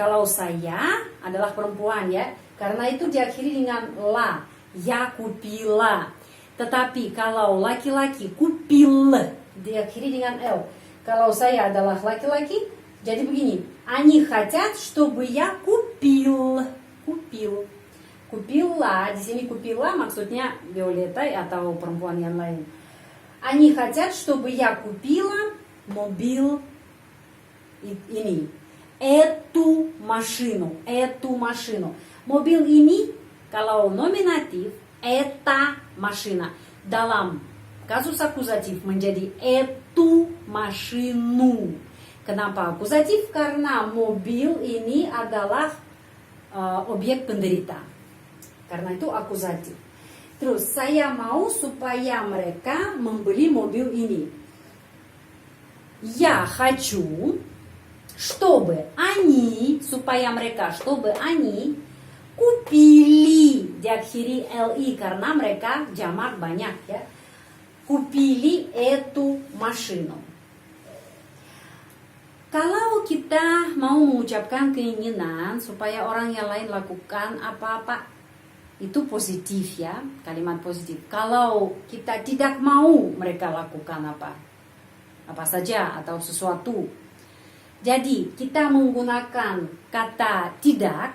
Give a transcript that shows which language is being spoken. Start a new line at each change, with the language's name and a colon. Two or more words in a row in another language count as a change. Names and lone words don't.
Indonesian: Kalau saya adalah perempuan, ya, karena itu diakhiri dengan la, ya kупила. Tetapi kalau laki-laki, kупил, diakhiri dengan l. Kalau saya adalah laki-laki, jadi begini,
Russian: они хотят, чтобы я купил.
Indonesian: Kupila, di sini kupila maksudnya Violeta atau perempuan yang lain.
Russian: Они хотят, чтобы я купила
Indonesian: mobil ini.
Russian: Эту машину.
Indonesian: Mobil ini kalau nominatif,
Russian: эта машина.
Indonesian: Dalam kasus akuzatif menjadi
Russian: эту машину.
Indonesian: Kenapa akuzatif? Karena mobil ini adalah objek penderita. Karena itu akuzatif. Terus saya mau supaya mereka membeli mobil ini.
Russian: Я хочу, чтобы они,
Indonesian: supaya mereka,
Russian: чтобы они купили,
Indonesian: diakhiri li karena mereka jamak banyak, ya.
Russian: Купили эту машину.
Indonesian: Kalau kita mau mengucapkan keinginan supaya orang yang lain lakukan apa-apa, itu positif, ya, kalimat positif. Kalau kita tidak mau mereka lakukan apa saja atau sesuatu, jadi kita menggunakan kata tidak.